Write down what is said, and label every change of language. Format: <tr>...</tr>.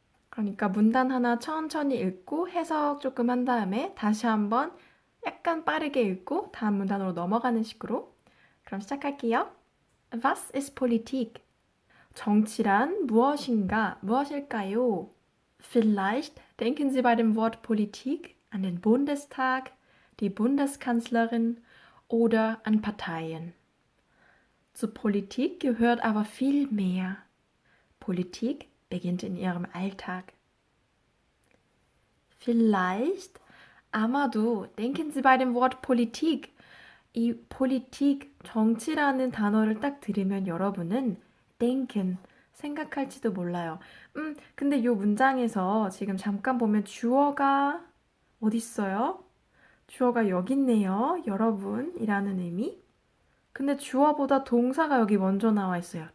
<ko>그러니까 문단 하나 천천히 읽고 해석 조금 한 다음에 다시 한번 약간 빠르게 읽고 다음 문단으로 넘어가는 식으로. 그럼 시작할게요.</ko> <de>Was ist Politik?</de> <ko>정치란 무엇인가, 무엇일까요?</ko> <de>Vielleicht denken Sie bei dem Wort Politik an den Bundestag, die Bundeskanzlerin oder an Parteien. Zur Politik gehört aber viel mehr. Politik beginnt in Ihrem Alltag. Vielleicht, 아마도, denken Sie bei dem Wort Politik.</de> <ko>이 politik, 정치라는 단어를 딱 들으면 여러분은 denken, 생각할지도 몰라요. 근데 이 문장에서 지금 잠깐 보면 주어가 어디 있어요? 주어가 여기 있네요. 여러분이라는 의미. 근데 주어보다 동사가 여기 먼저 나와 있어요.</ko>